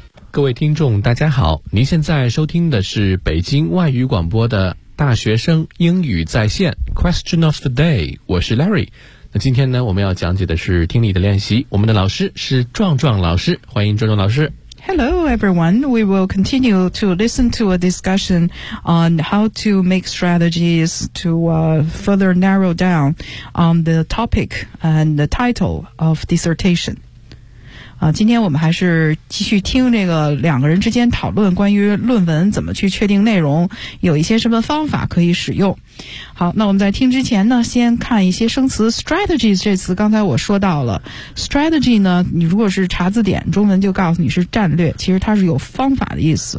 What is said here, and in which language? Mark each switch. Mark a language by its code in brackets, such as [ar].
[zh] 各位听众大家好，您现在收听的是北京外语广播的大学生英语在线 Question of the day， 我是 Larry。那今天呢，我们要讲解的是听力的练习，我们的老师是壮壮老师，欢迎壮壮老师。 [en] Hello everyone, we will continue to listen to a discussion on how to make strategies to further narrow down on the topic and the title of dissertation. [zh] 今天我们还是继续听这个两个人之间讨论关于论文怎么去确定内容，有一些什么方法可以使用。好，那我们在听之前呢，先看一些生词。 strategies 这词刚才我说到了， strategy 呢，你如果是查字典，中文就告诉你是战略，其实它是有方法的意思。